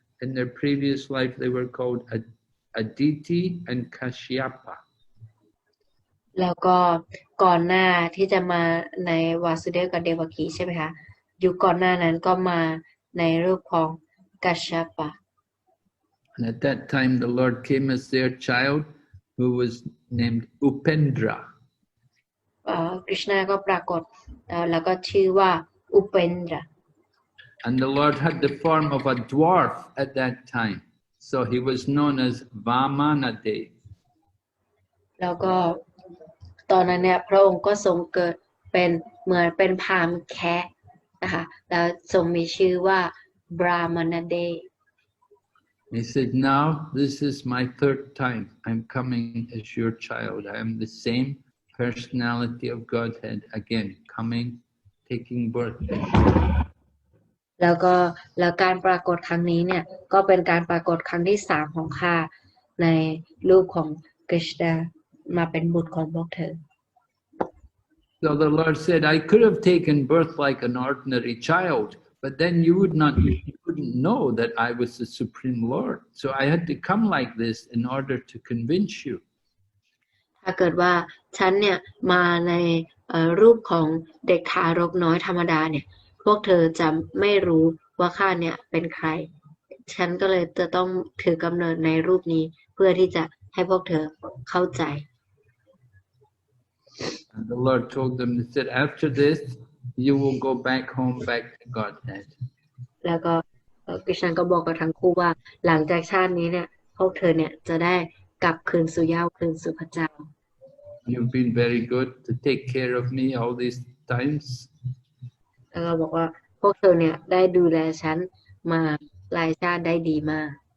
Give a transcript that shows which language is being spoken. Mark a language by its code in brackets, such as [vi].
[en] In their previous life, they were called Aditi and Kashyapa. [th] แล้วก็ก่อนหน้าที่จะมาในวาสุเดฟกับเดวกีใช่ไหมคะยุคก่อนหน้านั้นก็มาในรูปของกัชชปะ [en] And at that time, the Lord came as their child, who was named Upendra. [th] คริชนาก็ปรากฏแล้วก็ชื่อว่าอุเปนดรา [en] And the Lord had the form of a dwarf at that time. So he was known as Vamanadev. [th] แล้วก็ตอนนั้นเนี่ยพระองค์ก็ทรงเกิดเป็นเหมือนเป็นพราหมณ์แคะนะคะแล้วทรงมีชื่อว่า Brahmanadev [en] He said, now this is my third time I'm coming as your child. I am the same personality of Godhead again, coming, taking birth. [th] แล้วการปรากฏครั้งนี้เนี่ยก็เป็นการปรากฏครั้งที่3ของข้าในรูปของกฤษณามาเป็นบุตรของพวกเธอ [en] So the Lord said, I could have taken birth like an ordinary child, but then you wouldn't know that I was the Supreme Lord. So I had to come like this in order to convince you. [th] ถ้าเกิดว่าฉันเนี่ยมาในรูปของเด็กทารกน้อยธรรมดาเนี่ยพวกเธอจะไม่รู้ว่าข้าเนี่ยเป็นใครฉันก็เลยจะต้องถือกำเนิดในรูปนี้เพื่อที่จะให้พวกเธอเข้าใจ [en] And the Lord told them, he said, after this, you will go back home, back to Godhead. [th] แล้วก็กฤษณาก็บอกกับทั้งคู่ว่าหลังจากชาตินี้เนี่ยพวกเธอเนี่ยจะได้กลับคืนสู่เหย้าคืนสู่พระเจ้า [en] You've been very good to take care of me all these times. [th] แล้วก็บอกว่าพวกเธอเนี่ยได้ดูแลฉันมาหลายชาติได้ดีมาก